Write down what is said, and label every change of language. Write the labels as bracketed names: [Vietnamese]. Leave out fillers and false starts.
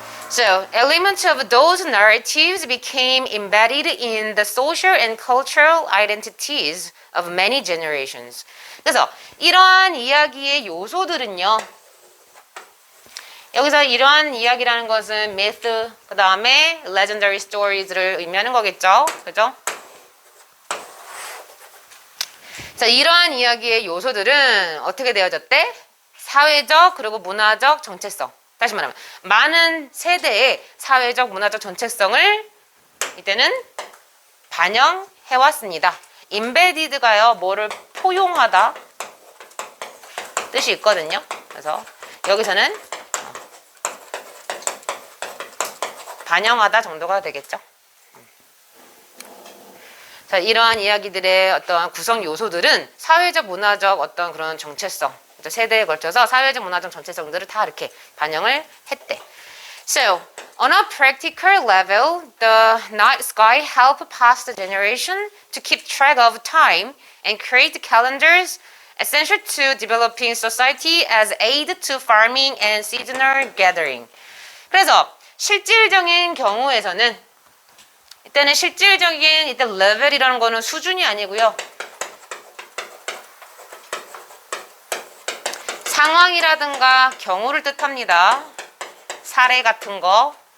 [English] So, elements of those narratives became embedded in the social and cultural identities of many generations. [Korean] 그래서 이러한 이야기의 요소들은요. 여기서 이러한 이야기라는 것은 myth, 그 다음에 [English] legendary stories [Korean] 를 의미하는 거겠죠. 그죠? 자, 이러한 이야기의 요소들은 어떻게 되어졌대? 사회적 그리고 문화적 정체성. 다시 말하면 많은 세대의 사회적 문화적 정체성을 이때는 반영해왔습니다. embedded가요. 뭐를 포용하다 뜻이 있거든요. 그래서 여기서는 반영하다 정도가 되겠죠. 자, 이러한 이야기들의 어떤 구성 요소들은 사회적 문화적 어떤 그런 정체성 세대에 걸쳐서 사회적 문화적 정체성들을 다 이렇게 반영을 했대. [English] So, on a practical level, the night sky helped past generation to keep track of time and create calendars essential to developing society as aid to farming and seasonal gathering. [Korean] 그래서 실질적인 경우에서는 이때는 실질적인 이때 레벨이라는 거는 수준이 아니고요. 상황이라든가 경우를 뜻합니다. 사례 같은 거.